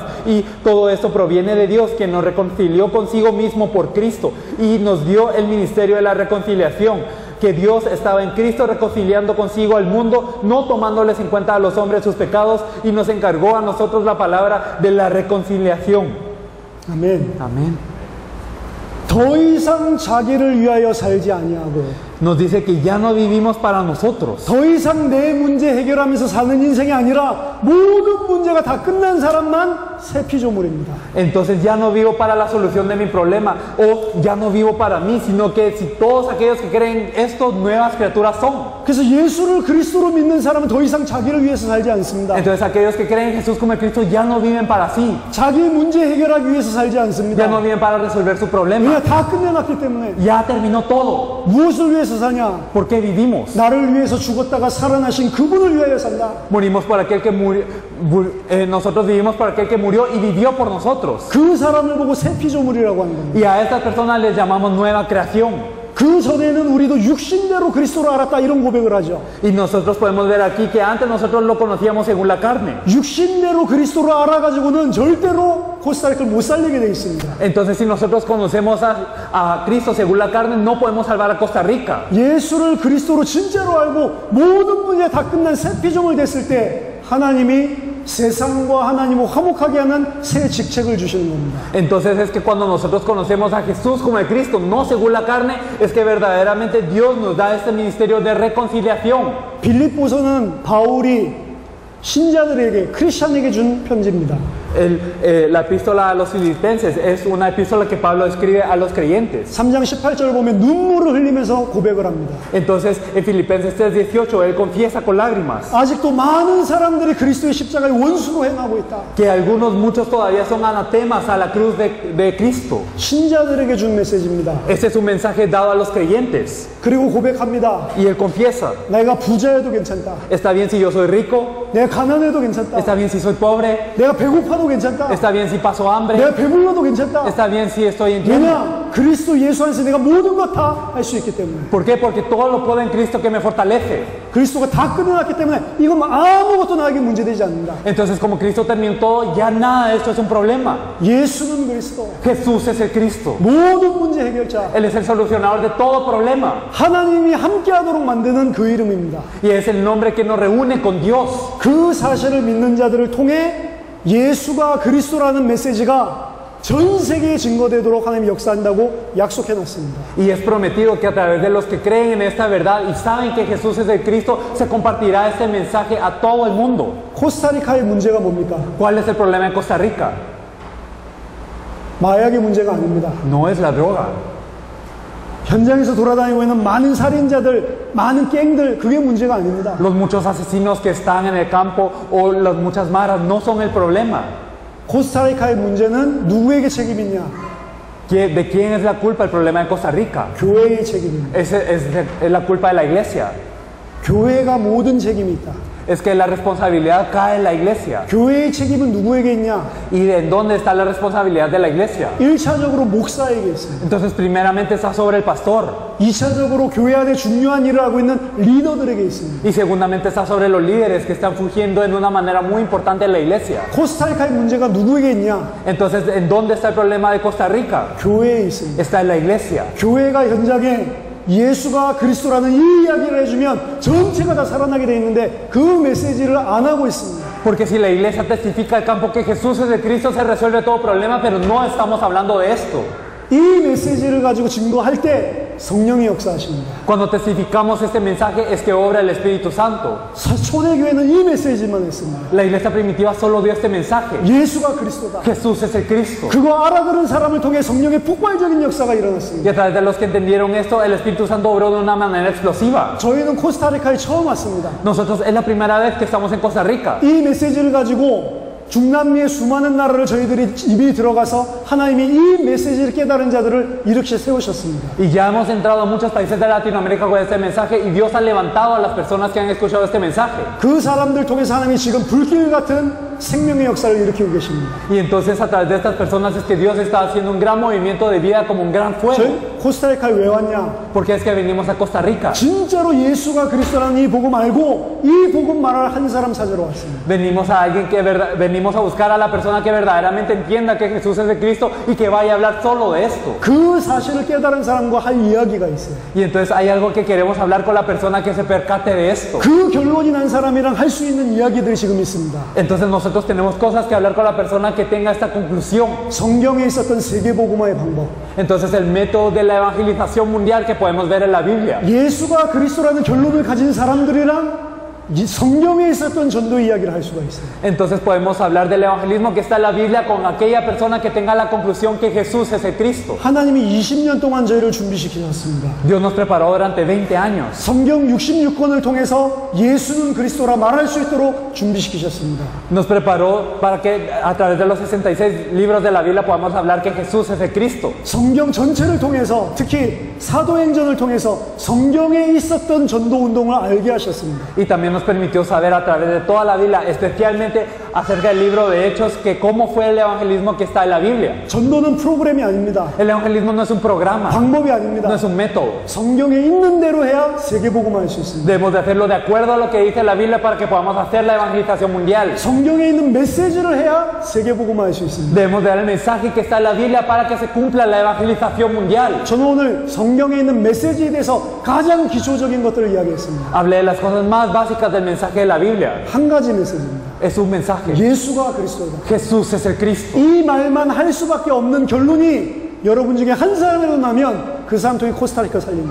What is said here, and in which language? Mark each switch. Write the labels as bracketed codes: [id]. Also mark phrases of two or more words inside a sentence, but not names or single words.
[es] Y todo esto proviene de Dios, quien nos reconcilió consigo mismo por Cristo y nos dio el ministerio de la reconciliación. Que Dios estaba en Cristo reconciliando consigo al mundo, no tomándoles en cuenta a los hombres sus pecados, y nos encargó a nosotros la palabra de la reconciliación. [ko] 아멘. [es] Amén. [ko] 더 이상 자기를 위하여 살지 아니하고 [es] Nos dice que ya no vivimos para nosotros. [ko] 더 이상 내 문제 해결하면서 사는 인생이 아니라 모든 문제가 다 끝난 사람만 새 피조물입니다. [es] Entonces ya no vivo para la solución de mi problema, o ya no vivo para mí, sino que si todos aquellos que creen esto, nuevas criaturas son. [ko] 그래서 예수를 그리스도로 믿는 사람은 더 이상 자기를 위해서 살지 않습니다. [es] Entonces aquellos que creen en Jesús como el Cristo ya no viven para sí, [ko] 자기 문제 해결하기 위해서 살지 않습니다. [es] ya no viven para resolver su problema. [ko] 왜냐 다 끝내놨기 때문에. [es] Ya terminó todo. [ko] 무엇을 위해서 사냐? [es] ¿Por qué vivimos? [ko] 나를 위해서 죽었다가 살아나신 그분을 위하여 산다. [es] Morimos por aquel que murió, nosotros vivimos por aquel que murió y vivió por nosotros. [ko] 그 사람을 보고 새 피조물이라고 하는 겁니다. [es] Y a estas personas les llamamos nueva creación. [ko] 그 전에는 우리도 육신대로 그리스도를 알았다 이런 고백을 하죠. [es] Y nosotros podemos ver aquí que antes nosotros lo conocíamos según la carne. [ko] 육신대로 그리스도를 알아가지고는 절대로 코스타리카를 못 살리게 돼 있습니다. [es] Entonces si nosotros conocemos a Cristo según la carne, no podemos salvar a Costa Rica. [ko] 예수를 그리스도로 진짜로 알고 모든 문제 다 끝난 새 피조물 됐을 때 하나님이 세상과 하나님을 화목하게 하는 새 직책을 주시는 겁니다. [es] Entonces es que cuando nosotros conocemos a Jesús como el Cristo, no según la carne, es que verdaderamente Dios nos da este ministerio de reconciliación. [ko] 빌립보서는 바울이 신자들에게, 크리스찬에게 준 편지입니다. [es] La epístola a los filipenses es una epístola que Pablo escribe a los creyentes. [ko] 3장 18절을 보면 눈물을 흘리면서 고백을 합니다. [es] Entonces en Filipenses 3:18 él confiesa con lágrimas [ko] 아직도 많은 사람들이 그리스도의 십자가의 원수로 행하고 있다. [es] que muchos todavía son anatemas a la cruz de Cristo. [ko] 신자들에게 준 메시지입니다. [es] Este es un mensaje dado a los creyentes. [ko] 그리고 고백합니다. [es] Y él confiesa, [ko] 내가 부자여도 괜찮다. [es] está bien si yo soy rico, [ko] 내가 가난해도 괜찮다. [es] está bien si soy pobre, [ko] 내가 배고파도 괜찮다. [es] está bien si paso hambre, [ko] 내가 배불러도 괜찮다. [es] está bien si estoy en lleno. [ko] 왜냐? 그리스도 예수 안에서 내가 모든 것 다 할 수 있기 때문에. [es] ¿Por qué? Porque todo lo puedo en Cristo que me fortalece. [ko] 그리스도가 다 끝내놨기 때문에 이건 아무것도 나에게 문제되지 않는다. [es] Entonces como Cristo terminó todo, ya nada de esto es un problema. [ko] 예수는 그리스도. [es] Jesús es el Cristo. [ko] 모든 문제 해결자. [es] Él es el solucionador de todo problema. [ko] 하나님이 함께하도록 만드는 그 이름입니다. [es] Y es el nombre que nos reúne con Dios. [ko] 그 사실을 믿는 자들을 통해 예수가 그리스도라는 메시지가 전 세계에 증거되도록 하나님이 역사한다고 약속해 놨습니다. [es] Y es prometido que a través de los que creen en esta verdad y saben que Jesús es el Cristo, se compartirá este mensaje a todo el mundo. [ko] 코스타리카의 문제가 뭡니까? [es] ¿Cuál es el problema en Costa Rica? [ko] 마약의 문제가 아닙니다. [es] No es la droga. [ko] 현장에서 돌아다니고 있는 많은 살인자들, 많은 갱들, 그게 문제가 아닙니다. [es] Los muchos asesinos que están en el campo o las muchas maras no son el problema. [ko] 코스타리카의 문제는 누구에게 책임이 있냐? [es] ¿De quién es la culpa el problema en Costa Rica? [ko] 교회의 책임입니다. [es] Es la culpa de la iglesia. [ko] 교회가 모든 책임이 있다. [es] Es que la responsabilidad cae en la iglesia. [ko] 교회의 책임은 누구에게 있냐? [es] ¿Y en dónde está la responsabilidad de la iglesia? [ko] 1차적으로 목사에게 있어요. [es] Entonces primeramente está sobre el pastor. [ko] 2차적으로 교회 안에 중요한 일을 하고 있는 리더들에게 있습니다. [es] Y segundamente está sobre los líderes que están fungiendo en una manera muy importante en la iglesia. [ko] 코스타리카의 문제가 누구에게 있냐? [es] Entonces, ¿en dónde está el problema de Costa Rica? [ko] 교회에 있습니다. [es] Está en la iglesia. [ko] 교회가 현장에 예수가 그리스도라는 이 이야기를 해주면 전체가 다 살아나게 돼 있는데 그 메시지를 안 하고 있습니다. [es] Porque si la iglesia testifica al campo que Jesús es el Cristo, se resuelve todo problema, pero no estamos hablando de esto. [ko] 이 메시지를 가지고 증거할 때 성령이 역사하십니다. [es] Cuando testificamos este mensaje es que obra el Espíritu Santo. [ko] 초대교회는 이 메시지만 했습니다. [es] La iglesia primitiva solo dio este mensaje. [ko] 예수가 그리스도다. [es] Jesús es el Cristo. [ko] 그거 알아들은 사람을 통해 성령의 폭발적인 역사가 [es] Y [ko] 일어났습니다. [es] a través de los que entendieron esto, el Espíritu Santo obró de una manera explosiva. [ko] 저희는 코스타리카에 처음 왔습니다. [es] Nosotros es la primera vez que estamos en Costa Rica. [ko] 이 메시지를 가지고 중남미의 수많은 나라를 저희들이 이미 들어가서 하나님이 이 메시지를 깨달은 자들을 이렇게 세우셨습니다. [es] Y ya hemos entrado a muchos países de Latinoamérica con este mensaje y Dios ha levantado a las personas que han escuchado este mensaje. [ko] 그 사람들 통해서 하나님이 지금 불길 같은 생명의 역사를 일으키고 계십니다. [es] Y entonces a través de estas personas es que Dios está haciendo un gran movimiento de vida como un gran fuego. [ko] 저희 코스타리카에 왜 왔냐? [es] Porque es que venimos a Costa Rica. [ko] 진짜로 예수가 그리스도라는 이 복음 알고 이 복음 말할 한 사람 찾으러 왔습니다. [es] Venimos a buscar a la persona que verdaderamente entienda que Jesús es el Cristo y que vaya a hablar solo de esto. [ko] 그 사실을 깨달은 사람과 할 이야기가 있어요. [es] Y entonces hay algo que queremos hablar con la persona que se percate de esto. [ko] 그 결론이 난 사람이랑 할 수 있는 이야기들이 지금 있습니다. [es] Entonces nosotros tenemos cosas que hablar con la persona que tenga esta conclusión. [ko] 성경에 있었던 세계복음화의 방법. [es] Entonces el método de la evangelización mundial que podemos ver en la Biblia. [ko] 예수가 그리스도라는 결론을 가진 사람들이랑 이 성경에 있었던 전도 이야기를 할 수가 있어요. [es] Entonces podemos hablar del evangelismo que está en la Biblia con aquella persona que tenga la conclusión que Jesús es el Cristo. [ko] 하나님이 20년 동안 저희를 준비시키셨습니다. [es] Dios nos preparó durante 20 años. [ko] 성경 66권을 통해서 예수는 그리스도라 말할 수 있도록 준비시키셨습니다. [es] Nos preparó para que a través de los 66 libros de la Biblia podamos hablar que Jesús es el Cristo. [ko] 성경 전체를 통해서 특히 사도행전을 통해서 성경에 있었던 전도 운동을 알게 하셨습니다. [es] Y también nos permitió saber a través de toda la Biblia, especialmente acerca del libro de Hechos, que cómo fue el evangelismo que está en la Biblia. [ko] 전도는 프로그램이 아닙니다. [es] El evangelismo no es un programa, [ko] 방법이 아닙니다. [es] no es un método. [ko] 성경에 있는 대로 해야 세계복음화할 수 있습니다. [es] Debemos de hacerlo de acuerdo a lo que dice la Biblia para que podamos hacer la evangelización mundial. [ko] 성경에 있는 메시지를 해야 세계복음화할 수 있습니다. [es] Debemos de dar el mensaje que está en la Biblia para que se cumpla la evangelización mundial. [ko] 저는 오늘 성경에 있는 메시지에 대해서 가장 기초적인 것들을 이야기했습니다. [es] Hablé de las cosas más básicas del mensaje de la Biblia. [ko] 한 가지 메시지입니다. [es] Es un mensaje. [ko] 예수가 그리스도다. [es] Jesús es el Cristo. [ko] 이 말만 할 수밖에 없는 결론이 여러분 중에 한 사람이라도 나면 그 사람 통해 코스타리카 살린다.